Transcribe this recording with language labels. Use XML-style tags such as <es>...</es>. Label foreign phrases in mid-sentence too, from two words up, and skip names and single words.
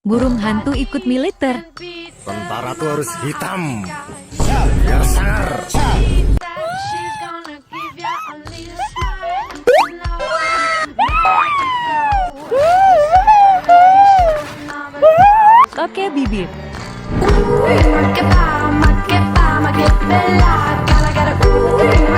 <id>Burung hantu ikut militer. Tentara tuh harus hitam, biar sangar. Oke, bibip.</id> <it>Ooh, ma che fa, ma che fa, ma che bella, cara cara, ooh.</it>